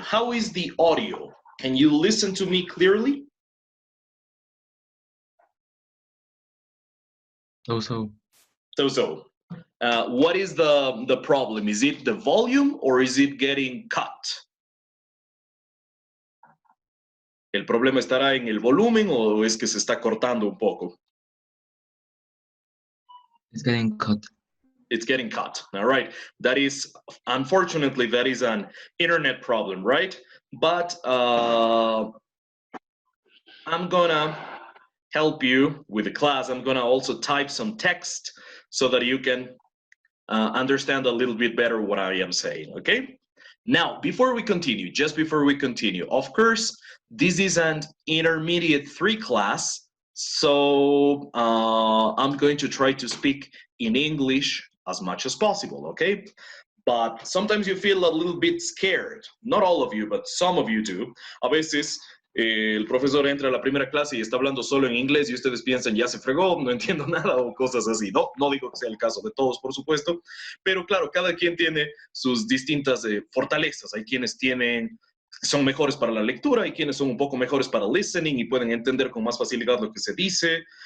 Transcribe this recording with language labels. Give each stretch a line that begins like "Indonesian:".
English: How is the audio? Can you listen to me clearly? So. What is the problem? Is it the volume or is it getting cut?
Spanish: ¿El problema estará en el volumen o es que se está cortando un poco?
English: It's getting cut. It's getting cut. All right. That is, unfortunately, that is an internet problem, right? But I'm gonna help you with the class. I'm gonna also type some text so that you can understand a little bit better what I am saying, okay? Now, before we continue, of course, this is an intermediate 3 class, so I'm going to try to speak in English as much as possible, okay? but sometimes you feel a little bit scared. Not all of you, but some of you do.
Spanish: A veces el profesor entra a la primera clase y está hablando solo en inglés y ustedes piensan, ya se fregó, no entiendo nada o cosas así. No, no digo que sea el caso de todos, por supuesto, pero claro, cada quien tiene sus distintas fortalezas. Hay quienes son mejores para la lectura, hay quienes son un poco mejores para listening y pueden entender con más facilidad lo que se dice.